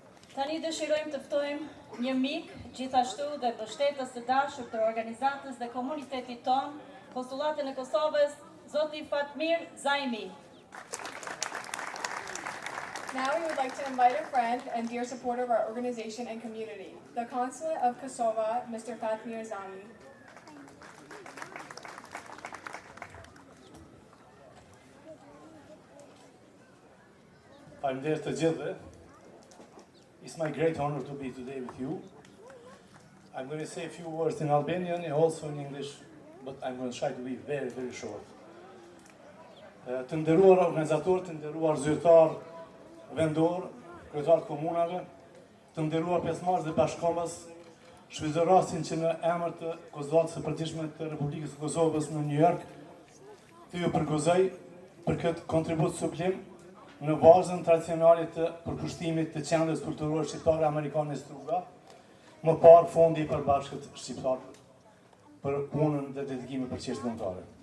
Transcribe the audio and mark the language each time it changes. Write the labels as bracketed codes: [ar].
[sq] Tani dëshirojmë të ftojmë një mik, gjithashtu dhe mbështetës të dashur të organizatës dhe komunitetit ton, Konsullatin e Kosovës, Zoti Fatmir Zaimi. [en] Now we would like to invite a friend and dear supporter of our organization and community, the Consulate of Kosovo, Mr. Fatmir Zaimi. [sq] Faleminderit të gjithëve. [en] It's my great honor to be today with you. I'm going to say a few words in Albanian and also in English, but I'm going to try to be very, very short. [sq] Të nderuar organizatorë, të nderuar zyrtar vendor, kryetar komunave, të nderuar pjesëmarrës dhe bashkëkombës, shfrytëzoj rastin që në emër të Konsullatës së Përgjithshme të Republikës së Kosovës në New York, të ju përgëzoj për këtë kontribut sublim në bazën tradicionale të përkushtimit të Qendrës Kulturore Shqiptare Amerikane Struga, më parë Fondi i Përbashkët Shqiptar për punën dhe dedikimin për çështjet kombëtare.